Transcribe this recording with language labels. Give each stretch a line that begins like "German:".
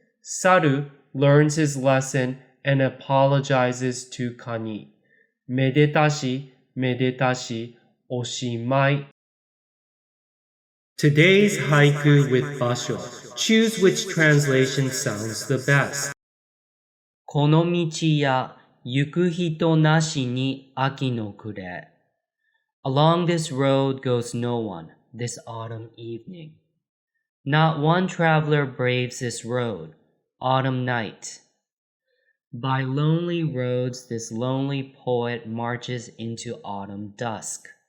English: Saru learns his lesson and apologizes to Kani.
Japanese: Medetashi, medetashi, oshimai.
English: Today's haiku with basho. Choose which translation sounds the best.
Japanese: この道や行く人なしに秋の暮れ.
English: Along this road goes no one this autumn evening. Not one traveler braves this road, autumn night. By lonely roads this lonely poet marches into autumn dusk.